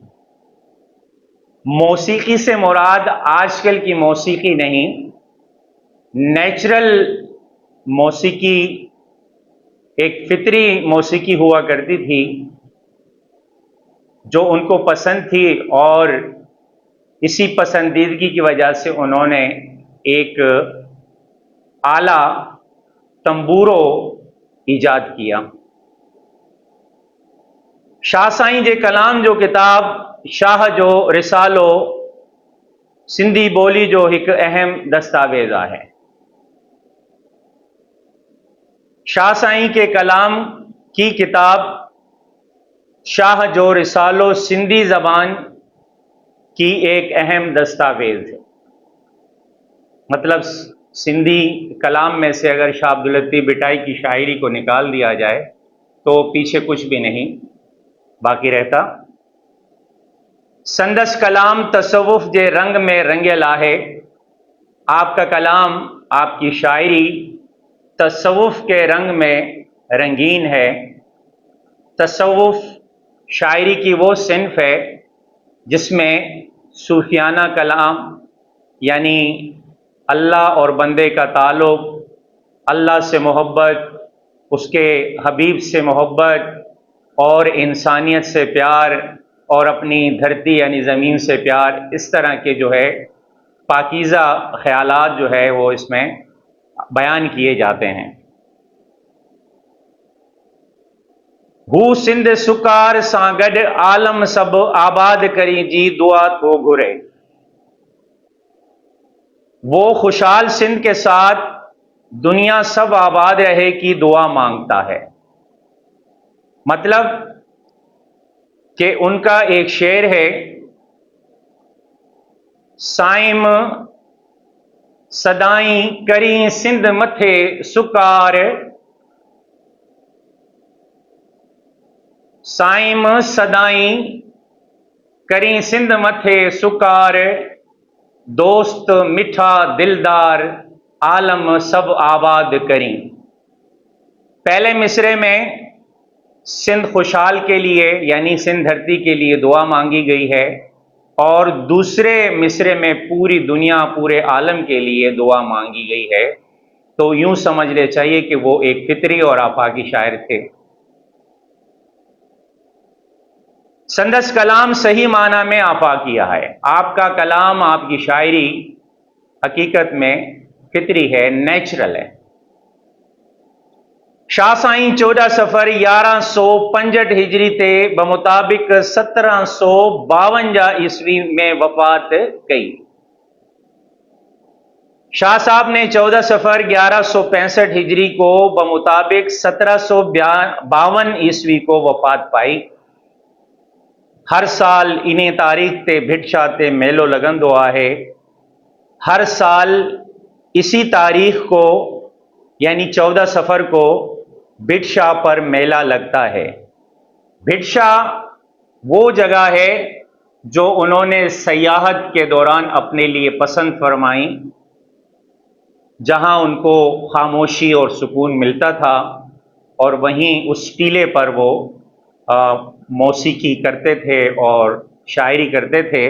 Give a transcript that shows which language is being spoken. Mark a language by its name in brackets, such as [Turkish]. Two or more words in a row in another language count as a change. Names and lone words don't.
[Hindi] मौसीकी से मुराद आजकल की मौसीकी नहीं, नेचुरल मौसीकी, एक फितरी मौसीकी हुआ करती थी जो उनको पसंद थी, और इसी पसंदीदगी की वजह से उन्होंने एक आला तंबूरो ईजाद किया। [Sindhi] शाह साईं जे कलाम जो किताब शाह जो रिसालो सिंधी बोली जो एक अहम दस्तावेज़ है। [Hindi] शाह साईं के कलाम की किताब शाह जो रिसालो सिंधी ज़बान की एक अहम दस्तावेज़ है। मतलब सिंधी कलाम में से अगर शाह अब्दुल लतीफ़ बिटाई की शायरी को निकाल दिया जाए तो पीछे कुछ भी नहीं बाकी रहता। [Sindhi] संदस कलाम तसव्वुफ़ जे रंग में रंगियल आहे। [Hindi] आपका कलाम, आपकी शायरी तसव्वुफ़ के रंग में रंगीन है। तसव्वुफ़ शायरी की वो सिन्फ है जिसमें सूफियाना कलाम यानी अल्लाह और बंदे का ताल्लुक़, अल्लाह से मोहब्बत, उसके हबीब से मोहब्बत और इंसानियत से प्यार और अपनी धरती यानी ज़मीन से प्यार, इस तरह के जो है पाकीज़ा ख़यालात जो है वो इसमें बयान किए जाते हैं। [Sindhi] हू सिंध सुकार सां गॾु आलम सब आबाद करी जी दुआ तो घुरे। [Hindi] वो खुशहाल सिंध के साथ दुनिया सब आबाद रहे की दुआ मांगता है। मतलब कि उनका एक शेर है, [Sindhi] साइम सदाई करी सिंध मथे सुकार। साइम सदाई करी सिंध मथे सुकार। दोस्त मिठा दिलदार आलम सब आबाद करी। [Hindi] पहले मिसरे में सिंध खुशहाल के लिए यानी सिंध धरती के लिए दुआ मांगी गई है, और दूसरे मिसरे में पूरी दुनिया, पूरे आलम के लिए दुआ मांगी गई है। तो यूं समझ ले चाहिए कि वो एक फितरी और आफाकी शायर थे। [Sindhi] संदस कलाम सही माना में आफाकिया है। [Hindi] आपका कलाम, आपकी शायरी हकीकत में फितरी है, नेचुरल है। [Sindhi] शाह साईं 14 सफ़र 1165 हिजरी ते बमुताबिक 1752 ईस्वी में वफात कई। [Hindi] शाह साहब ने 14 सफ़र 1165 हिजरी को बमुताबिक 1752 ईस्वी को वफात पाई। [Sindhi] हर साल इन्हें तारीख ते भिटशा ते मेलो लगंदो आहे। [Hindi] हर साल इसी तारीख को यानी 14 सफ़र को भिटशा पर मेला लगता है। भिटशा वो जगह है जो उन्होंने सयाहत के दौरान अपने लिए पसंद फरमाई, जहां उनको खामोशी और सुकून मिलता था, और वहीं उस टीले पर वो मौसीकी करते थे और शायरी करते थे।